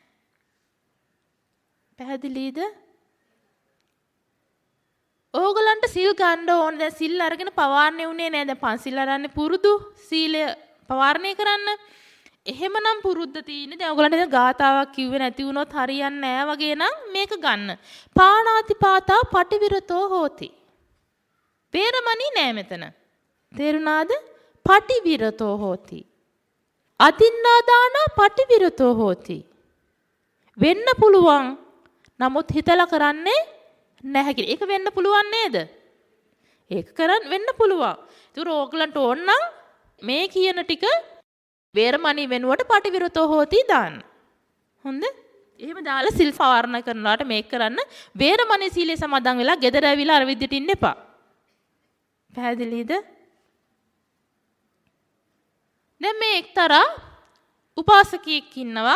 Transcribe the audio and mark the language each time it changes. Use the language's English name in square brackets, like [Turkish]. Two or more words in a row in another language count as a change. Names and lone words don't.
[Sinhala] පැහැදිලිද? ඕගලන්ට සිල් ගන්න ඕන. දැන් සිල් අරගෙන පවාරණේ උනේ නෑ. දැන් පන්සිල් අරන්නේ පුරුදු සීලය පවාරණය කරන්න. එහෙමනම් පුරුද්ද තියෙන්නේ. දැන් ඔයගලන්ට දැන් ගාතාවක් කිව්වේ නැති වුණොත් හරියන්නේ නැහැ වගේ නම් මේක ගන්න. [Pali] පාණාතිපාතා පටිවිරතෝ හෝති. [Sinhala] වේරමණී නෑ මෙතන. තේරුණාද? [Pali] පටිවිරතෝ හෝති. අදින්නාදාන පටිවිරතෝ හෝති. [Sinhala] වෙන්න පුළුවන්. නමුත් හිතලා කරන්නේ නැහැ කියලා. ඒක වෙන්න පුළුවන් නේද? ඒක කරන් වෙන්න පුළුවන්. ඒක ඕගලන්ට ඕන නම් මේ කියන ටික වේරමණී වෙනුවට [Pali] පටිවිරතෝ හෝති [Sinhala] දාන්න. හොඳ? එහෙම දාලා සිල් පවාරණ කරනවාට මේක කරන්න. වේරමණී සීලේ සමාදන් වෙලා ගෙදර ඇවිල්ලා අර විදිහට ඉන්න එපා. පැහැදිලිද? දැන් මේ එක්තරා උපාසකයෙක් ඉන්නවා.